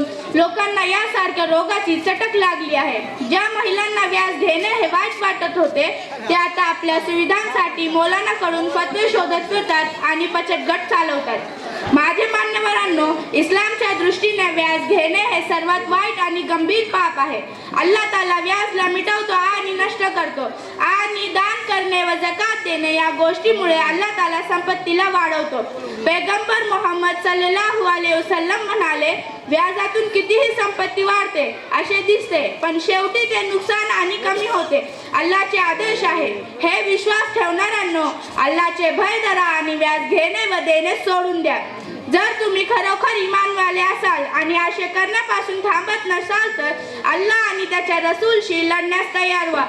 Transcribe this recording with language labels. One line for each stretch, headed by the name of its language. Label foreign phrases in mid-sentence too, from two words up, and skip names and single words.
Marathi: लोकांना यासारख्या रोगाची चटक लागली आहे। ज्या महिलांना व्याज घेणे हे वाईट वाटत होते ते आता आपल्या सुविधांसाठी मौलानाकडून फतवे शोधत फिरतात आणि बचत गट चालवतात। माझे मान्यवरांनो, इस्लामच्या दृष्टीने व्याज घेणे हे सर्वात वाईट आणि गंभीर पाप आहे। अल्लाह ताला व्याजला मिटवतो आणि नष्ट करतो आणि दान करणे व जकात देणे या गोष्टीमुळे अल्लाह ताला संपत्तीला वाढवतो। पैगंबर मोहम्मद
Arabic: صلى الله عليه وسلم
Marathi: म्हणाले, व्याजातून कितीही संपत्ती वाढते असे दिसते, पण शेवटी ते नुकसान आणि कमी होते। अल्लाहचे आदेश आहे, हे विश्वास ठेवणाऱ्यांनो, अल्लाहचे भय धरा आणि व्याज घेणे व देणे सोडून द्या। जर तुम्ही खरोखर ईमानवाले असाल आणि आशे करण्यापासून थांबत नसाल तर अल्लाह आणि त्याच्या रसूलशी लढण्यास तयार व्हा।